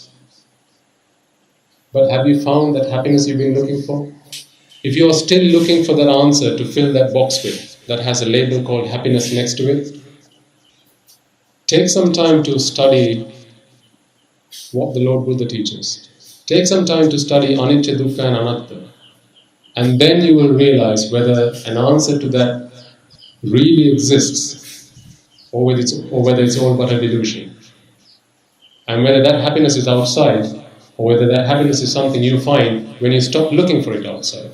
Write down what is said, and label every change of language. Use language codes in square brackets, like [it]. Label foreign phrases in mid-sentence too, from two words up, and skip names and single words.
[en] But have you found that happiness you've been looking for? If you're still looking for that answer to fill that box with, that has a label called happiness next to it, take some time to study what the Lord Buddha teaches. Take some time to study anicca, dukkha and anatta. And then you will realize whether an answer to that really exists or whether it's all but a delusion. And whether that happiness is outside or whether that happiness is something you find when you stop looking for it outside.